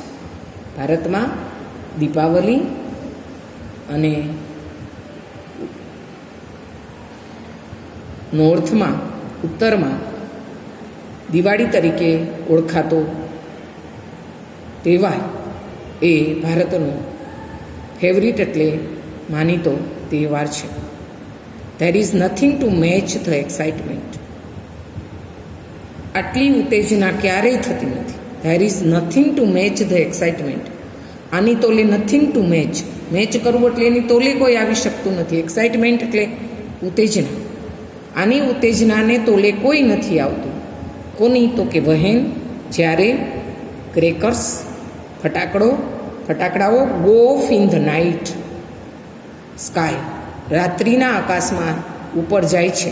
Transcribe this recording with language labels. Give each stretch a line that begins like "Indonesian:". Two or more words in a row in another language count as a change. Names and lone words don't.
Gujarati: ભારતમાં દીપાવલી અને નોર્થમાં, ઉત્તરમાં દિવાળી તરીકે ઓળખાતો તહેવાર એ ભારતનો ફેવરિટ એટલે માનીતો તહેવાર છે.
English: There is nothing to match the excitement.
Gujarati: આટલી ઉત્તેજના ક્યારેય થતી નથી.
English: There is nothing to match the excitement.
Gujarati: આની તોલે
English: nothing to match.
Gujarati: મેચ કરવું એટલે એની તોલે કોઈ આવી શકતું નથી. એક્સાઇટમેન્ટ એટલે ઉત્તેજના. આની ઉત્તેજનાને તોલે કોઈ નથી આવતું. કોની? તો કે વહેન, જ્યારે ક્રેકર્સ, ફટાકડાઓ
English: go off in the night sky,
Gujarati: રાત્રિના આકાશમાં ઉપર જાય છે.